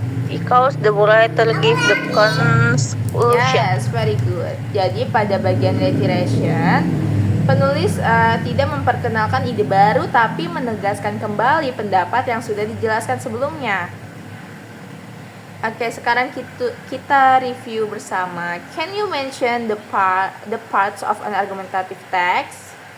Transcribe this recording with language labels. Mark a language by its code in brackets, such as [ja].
[en] Because the writer gives the conclusion. Yes, very good. [id] Jadi pada bagian reiteration, penulis tidak memperkenalkan ide baru, tapi menegaskan kembali pendapat yang sudah dijelaskan sebelumnya. Oke, sekarang kita review bersama. [en] Can you mention the parts of an argumentative text?